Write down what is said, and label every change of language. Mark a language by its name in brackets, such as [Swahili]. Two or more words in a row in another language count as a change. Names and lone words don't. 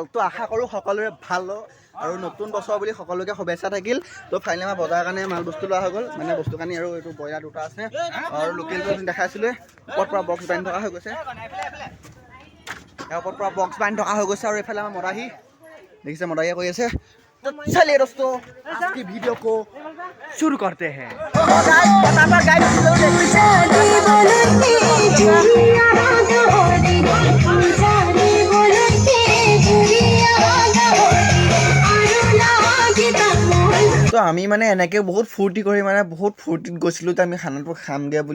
[Assamese] তো আশা কৰোঁ সকলোৰে ভাল আৰু নতুন বছৰ বুলি সকলোকে শুভেচ্ছা থাকিল। তো ফাইনেলি আমাৰ বজাৰৰ কাৰণে মাল বস্তু লোৱা হৈ গ'ল, মানে বস্তু কানি আৰু এইটো ব্ৰইলাৰ দুটা আছে আৰু লোকেলটো দেখাইছিলোঁ, ওপৰত পৰা বক্স বান্ধি থকা হৈ গৈছে, ওপৰত পৰা বক্স বান্ধি থকা হৈ গৈছে। আৰু এইফালে আমাৰ মদাহী দেখিছে, মদাহীয়ে কৈ আছে [Hindi] तो चलिए दोस्तों आज की वीडियो को शुरू करते हैं। [Assamese] তো আমি মানে এনেকৈ বহুত ফূৰ্তি কৰি মানে বহুত ফূৰ্তিত গৈছিলোঁ যে আমি খানাটো খামগৈ বুলি।